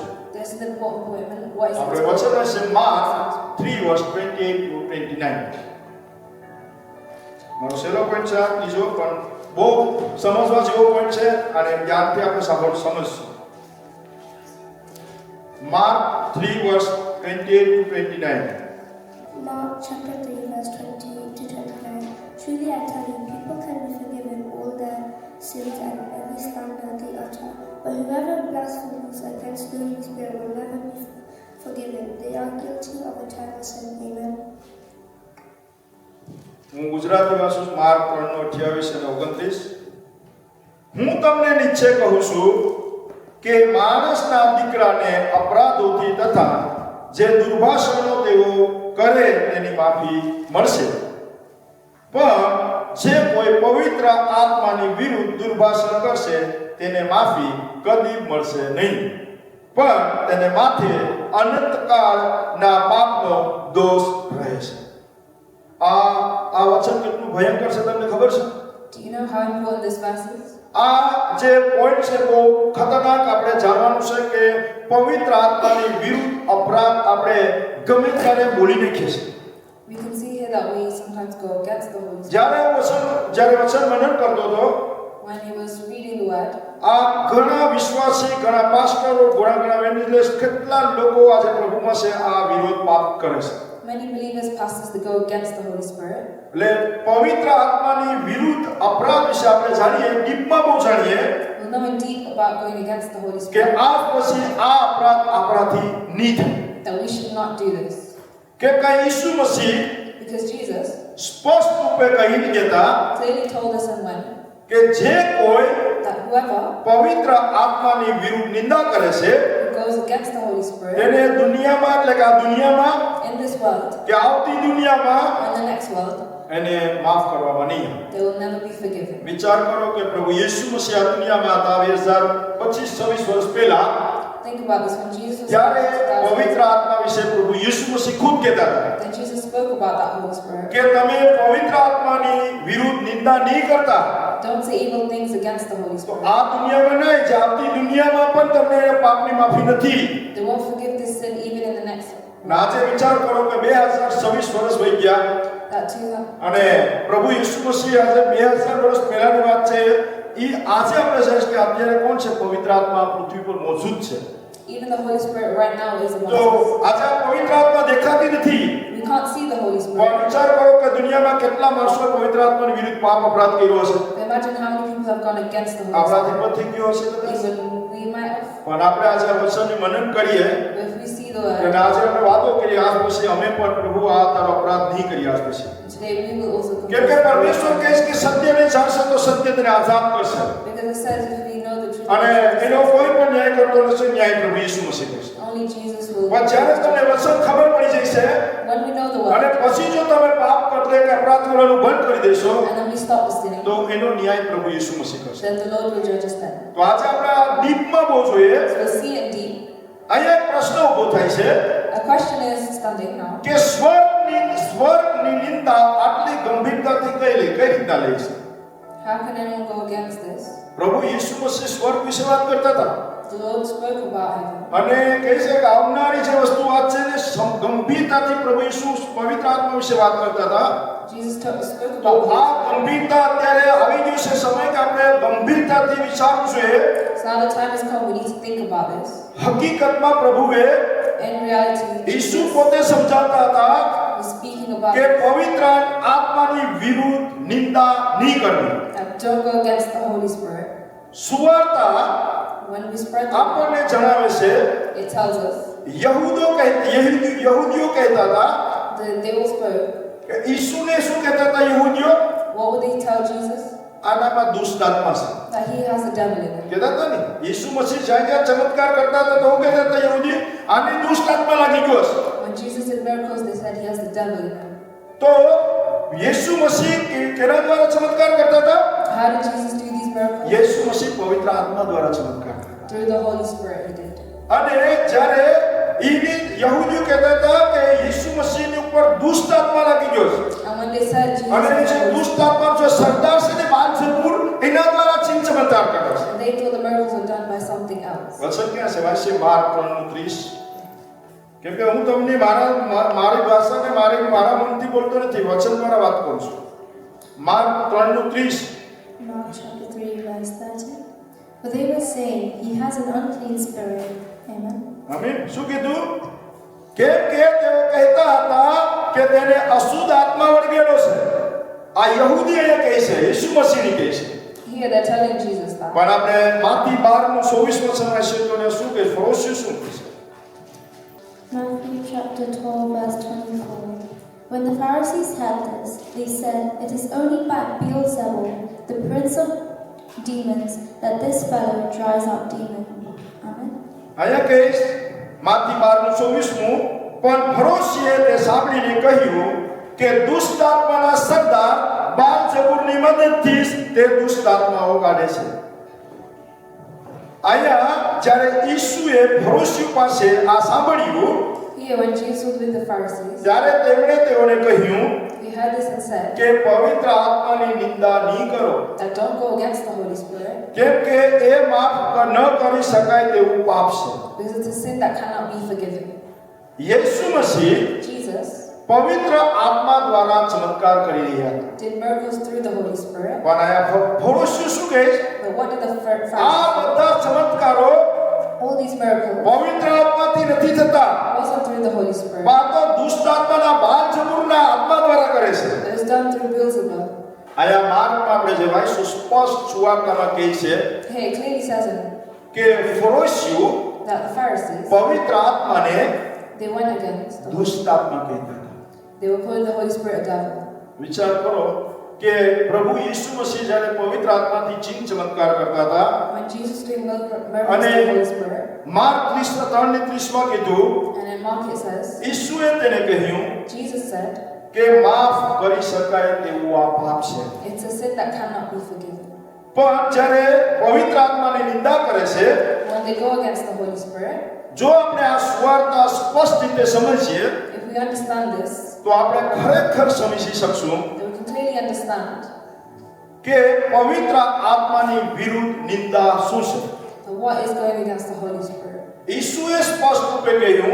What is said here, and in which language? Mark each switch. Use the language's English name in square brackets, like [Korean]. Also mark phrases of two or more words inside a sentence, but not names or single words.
[English] This is the important point. What is [Gujarati] આપણે [English] it? [Gujarati] વચન છે માર્ક 3:28-29. મારો છેલ્લો પોઈન્ટ છે આ ત્રીજો, પણ બહુ સમજવા જેવો પોઈન્ટ છે અને ધ્યાનથી આપણે સમજશું. [English] માર્ક 3 verse 28 to 29. Mark chapter 3, verse 28 to 29. Truly I tell you, people can be forgiven all their sins and every slander they utter. But whoever blasphemes against the Holy Spirit will never be forgiven. They are guilty of eternal sin. Amen. [Gujarati] હું ગુજરાતી વાંચું છું. માર્ક 3:28 અને 29. હું તમને નિશ્ચય કહું છું કે માણસના દીકરાને અપરાધોથી તથા જે દુર્ભાષણો તેઓ કરે તેની માફી મળશે, પણ જે કોઈ પવિત્ર આત્માની વિરુદ્ધ દુર્ભાષણ કરશે તેને માફી કદી મળશે નહીં, પણ તેને માથે અનંતકાળના પાપનો દોષ રહેશે. આ વચન કેટલું ભયંકર છે તમને ખબર છે? [English] Do you know how important this verse is? [Gujarati] આ જે પોઈન્ટ છે બહુ ખતરનાક. આપણે જાણવાનું છે કે પવિત્ર આત્માની વિરુદ્ધ અપરાધ આપણે ગમે ત્યારે બોલી નાખીએ છીએ. [English] We can see here that we sometimes go against the Holy Spirit. [Gujarati] જ્યારે વચન મનન કરતો હતો, [English] When he was reading the word, [Gujarati] આ ઘણા વિશ્વાસી, ઘણા પાસ્ટરો, ઘણા એવેન્જલિસ્ટ, કેટલા લોકો આજે પ્રભુમાં છે આ વિરોધ પાપ કરે છે. [English] many believers, pastors, that go against the Holy Spirit. [Gujarati] એટલે પવિત્ર આત્માની વિરુદ્ધ અપરાધ વિશે આપણે જાણીએ, ડીપમાં બહુ જાણીએ [English] We'll know in deep about going against the Holy [Gujarati] કે [English] Spirit, [Gujarati] આ પછી આ અપરાધ આપણાથી નહીં થાય. [English] that we should not do this. [Gujarati] કે કઈ ઈસુ મસીહ [English] Because Jesus [Gujarati] સ્પષ્ટ રૂપે કહી દેતા [English] clearly told us and when [Gujarati] કે જે કોઈ [English] that whoever [Gujarati] પવિત્ર આત્માની વિરુદ્ધ નિંદા કરે છે [English] who goes against the Holy Spirit [Gujarati] તેને દુનિયામાં, એટલે કે આ દુનિયામાં [English] in this world [Gujarati] કે આવતી દુનિયામાં [English] or in the next world, [Gujarati] એને માફ કરવામાં નહીં આવે. [English] they will never be forgiven. [Gujarati] વિચાર કરો કે પ્રભુ યીશુ મસીહ આ દુનિયામાં હતા 2025-26 વર્ષ પહેલા, [English] Think about this. When Jesus was [Gujarati] ત્યારે 2000 પવિત્ર આત્મા વિશે પ્રભુ યીશુ મસીહ ખુદ કહેતા હતા [English] then Jesus spoke about that Holy Spirit. [Gujarati] કે તમે પવિત્ર આત્માની વિરુદ્ધ નિંદા નહીં કરતા [English] Don't say evil things against the Holy [Gujarati] તો [English] Spirit. [Gujarati] આ દુનિયામાં નહીં, જે આવતી દુનિયામાં પણ તમને પાપની માફી નથી. [English] They won't forgive this sin even in the next [Gujarati] અને આજે વિચાર કરો કે 2026 વર્ષ વહી ગયા [English] that too. [Gujarati] અને પ્રભુ યીશુ મસીહ આજે 2000 વર્ષ પહેલાની વાત છે. એ આજે આપણે કહીએ કે અત્યારે કોણ છે? પવિત્ર આત્મા પૃથ્વી પર મોજૂદ છે. [English] Even the Holy Spirit right now is among [Gujarati] તો [English] us. [Gujarati] આજે આ પવિત્ર આત્મા દેખાતી નથી. [English] We can't see the Holy [Gujarati] પણ [English] Spirit. [Gujarati] વિચાર કરો કે દુનિયામાં કેટલા માણસોએ પવિત્ર આત્માની વિરુદ્ધ પાપ અપરાધ કર્યો હશે. [English] Imagine how many people have gone against the Holy [Gujarati] આપણાથી [English] Spirit. [Gujarati] પણ થઈ ગયો હશે કદાચ. [English] Even we might have. [Gujarati] પણ આપણે આજે આ વચનની મનન કરીએ [English] But if we see the [Gujarati] અને [English] word, [Gujarati] આજે આપણે વાતો કરીએ આજ પછી અમે પણ પ્રભુ આ તારો અપરાધ નહીં કરીએ આજ પછી. [English] today we will also [Gujarati] કેમ કે [English] confess. [Gujarati] પરમેશ્વર કહે છે કે સત્યને જાણશે તો સત્ય તેને આઝાદ કરશે. [English] Because it says if we know the truth, [Gujarati] અને એનો કોઈ પણ ન્યાય કરતો નથી, ન્યાય પ્રભુ યીશુ મસીહ કરશે. [English] only Jesus will. [Gujarati] પણ જ્યારે તમને વચન ખબર પડી જશે [English] When we know the [Gujarati] અને [English] word, [Gujarati] પછી જો તમે પાપ કરતે કે અપરાધ કરવાનું બંધ કરી દેશો [English] and then we stop sinning, [Gujarati] તો એનો ન્યાય પ્રભુ યીશુ મસીહ કરશે. [English] then the Lord will judge us then. [Gujarati] તો આજે આપણે આ દીપમાં બહુ જોઈએ. [English] So we'll see it deep. [Gujarati] અહીંયા એક પ્રશ્ન ઊભો થાય છે [English] A question is standing now. [Gujarati] કે સ્વર્ગની નિંદા આટલી ગંભીરતાથી કઈ રીતના લે છે? [English] How can anyone go against this? [Gujarati] પ્રભુ યીશુ મસીહ સ્વર્ગ વિશે વાત કરતા હતા [English] The Lord spoke about heaven. [Gujarati] અને કહે છે કે આવનારી જે વસ્તુ વાત છે ને ગંભીરતાથી પ્રભુ યીશુ પવિત્ર આત્મા વિશે વાત કરતા હતા. [English] Jesus spoke [Gujarati] તો [English] about [Gujarati] આ ગંભીરતા અત્યારે આવી ગયું છે સમય કે આપણે ગંભીરતાથી વિચારવું જોઈએ. [English] So now the time has come, we need to think about this. [Gujarati] હકીકતમાં પ્રભુએ [English] In reality, [Gujarati] ઈસુ [English] Jesus [Gujarati] પોતે સમજાવતા હતા [English] was speaking about [Gujarati] કે પવિત્ર આત્માની વિરુદ્ધ નિંદા નહીં કરવી. [English] that don't go against the Holy Spirit. [Gujarati] સુવાર્તા [English] When we spread the word, [Gujarati] આપણને જણાવે છે [English] it tells us [Gujarati] યહૂદીઓ કહેતા હતા [English] that they all spoke. [Gujarati] કે ઈસુને શું કહેતા હતા યહૂદીઓ? [English] What would they tell Jesus? [Gujarati] આનામાં દુષ્ટ આત્મા છે [English] That he has a devil in him. [Gujarati] કહેતા હતા ને. ઈસુ મસીહ જ્યાં ચમત્કાર કરતા હતા તો હું કહેતા હતા યહૂદી આને દુષ્ટ આત્મા લાગી ગયો છે. [English] When Jesus did miracles, they said he has the devil in him. [Gujarati] તો યેસુ મસીહ કેના દ્વારા ચમત્કાર કરતા હતા? [English] How did Jesus do these miracles? [Gujarati] યેસુ મસીહ પવિત્ર આત્મા દ્વારા ચમત્કાર કરતા. [English] Through the Holy Spirit he did. [Gujarati] અને જ્યારે યહૂદીઓ કહેતા હતા કે યેસુ મસીહની ઉપર દુષ્ટ આત્મા લાગી ગયો છે [English] And when they said [Gujarati] અને [English] Jesus, [Gujarati] જે દુષ્ટ આત્મા જો સરદાર છે ને બાલસપુર એના દ્વારા ચિહ્ન ચમત્કાર કરે છે. [English] and they thought the miracles were done by something else. [Gujarati] વચન ક્યાં છે? વાંચીએ માર્ક 3:30. કેમ કે હું તમને મારી ભાષાને મારા મનથી બોલતો નથી, વચન દ્વારા વાત કરું છું. માર્ક 3:30 [English] Mark chapter 3, verse 30. For they were saying, He has an unclean spirit. Amen. [Gujarati] આમીન. શું કીધું? કેમ કે તેઓ કહેતા હતા કે તેને અશુદ્ધ આત્મા વળગેલો છે. આ યહૂદી અહીંયા કહે છે, ઈસુ મસીહની કહે છે. [English] Here they're telling Jesus that. [Gujarati] પણ આપણે માથી 12:24 વચનમાં છે તો એને શું કહે? ફરોશી શું કહે છે? [English] Matthew chapter 12, verse 24. When the Pharisees heard this, they said, It is only by Beelzebul, the prince of demons, that this fellow drives out demons. Amen. [Gujarati] અહીંયા કહીશ માથી 12:24 પણ ફરોશીએ તે સાંભળીને કહ્યું કે દુષ્ટ આત્માના સરદાર બાલઝબૂલની મદદથી તે દુષ્ટ આત્માઓ કાઢે છે. અહીંયા જ્યારે ઈસુએ ફરોશીઓ પાસે આ સાંભળ્યું [English] Here, when Jesus was with the Pharisees, [Gujarati] ત્યારે તેમણે તેઓને કહ્યું [English] he heard this and said [Gujarati] કે પવિત્ર આત્માની નિંદા નહીં કરો, [English] that don't go against the Holy Spirit, [Gujarati] કેમ કે એ માફ ન કરી શકાય તેવું પાપ છે. [English] because it's a sin that cannot be forgiven. [Gujarati] યેસુ મસીહ [English] Jesus [Gujarati] પવિત્ર આત્મા દ્વારા ચમત્કાર કરી રહ્યા હતા. [English] did miracles through the Holy Spirit, [Gujarati] પણ આયા ફરોશીઓ શું કહે છે? [English] but what did the [Gujarati] આ [English] Pharisees? [Gujarati] બધા ચમત્કારો [English] All these miracles [Gujarati] પવિત્ર આત્માથી નથી થતા, [English] wasn't through the Holy Spirit. [Gujarati] પણ તો દુષ્ટ આત્માના બાલઝબૂલના આત્મા દ્વારા કરે છે. [English] It was done through Beelzebub. [Gujarati] આયા માર્કમાં આપણે જે વાંચ્યું સ્પષ્ટ સુવાર્તામાં કહે છે [English] Here it clearly says in [Gujarati] કે ફરોશીઓ [English] that the Pharisees, [Gujarati] પવિત્ર આત્માને [English] they went against the, [Gujarati] દુષ્ટ આત્મા કહેતા હતા. [English] they were calling the Holy Spirit a devil. [Gujarati] વિચાર કરો કે પ્રભુ ઈસુ મસીહ જ્યારે પવિત્ર આત્માથી ચિહ્ન ચમત્કાર કરતા હતા, [English] When Jesus did miracles through the Holy Spirit, [Gujarati] માર્ક 3:30-30 કીધું [English] and in Mark it says, [Gujarati] ઈસુએ તેને કહ્યું [English] Jesus said, [Gujarati] કે માફ કરી શકાય તેવું આ પાપ છે. [English] it's a sin that cannot be forgiven. [Gujarati] પણ જ્યારે પવિત્ર આત્માની નિંદા કરે છે, [English] When they go against the Holy Spirit, [Gujarati] જો આપણે આ સુવાર્તા સ્પષ્ટ રીતે સમજીએ [English] if we understand this, [Gujarati] તો આપણે ખરેખર સમજી શકશું [English] then we can clearly understand [Gujarati] કે પવિત્ર આત્માની વિરુદ્ધ નિંદા શું છે. [English] that what is going against the Holy Spirit. [Gujarati] ઈસુએ સ્પષ્ટ રૂપે કહ્યું